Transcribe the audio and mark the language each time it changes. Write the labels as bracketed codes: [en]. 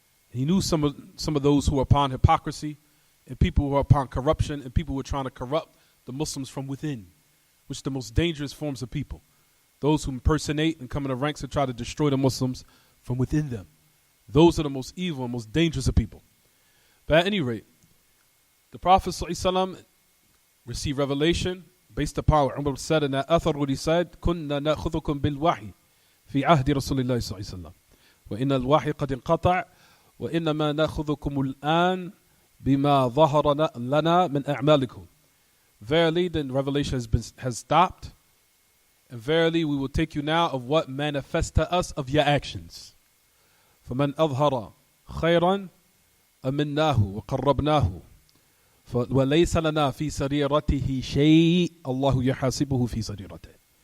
[en] He knew some of those who were upon hypocrisy, and people who were upon corruption, and people who were trying to corrupt the Muslims from within, which are the most dangerous forms of people. Those who impersonate and come in the ranks and try to destroy the Muslims from within them. Those are the most evil and most dangerous of people. But at any rate, the Prophet ﷺ received revelation based upon what Umar said in that athar, what he said, [ar] كُنَّا نَأْخُذُكُمْ بِالْوَحِي فِي عَهْدِ رَسُولِ اللَّهِ صلى الله عليه وسلم وَإِنَّ الْوَحِي قَدْ انْقَطَعَ وَإِنَّمَا نَأْخُذُكُمُ الْآنَ بِمَا ظَهَرَ لَنَا مِنْ أَعْمَالِكُمْ. [en] Verily, the revelation has stopped, and verily we will take you now of what manifests to us of your actions. [ar] فَمَنْ أَظْهَرَ خَيْرًا أَمِنَّاهُ وَقَرَّبْنَاهُ وَلَيْسَ لَنَا فِي سَرِيرَتِهِ شَيْءٍ اللَّهُ يَحَاسِبُهُ فِي سَرِيرَتِهِ.